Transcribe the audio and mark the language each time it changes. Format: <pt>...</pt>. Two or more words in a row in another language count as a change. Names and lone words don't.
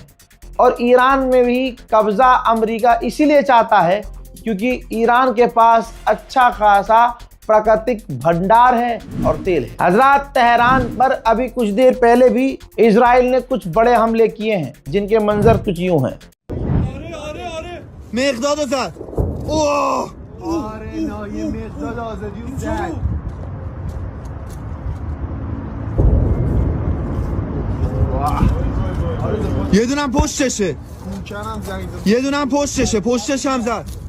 <hi>और ईरान में भी कब्जा अमेरिका इसीलिए चाहता है क्योंकि ईरान के पास अच्छा खासा प्राकृतिक भंडार है और तेल है। हजरात, तेहरान पर अभी कुछ देर पहले भी इजराइल ने कुछ बड़े हमले किए हैं जिनके मंजर कुछ यूं हैं।</hi> <fa>یه دونم پشتشه، یه دونم پشتشه، پشتش هم زد.</fa>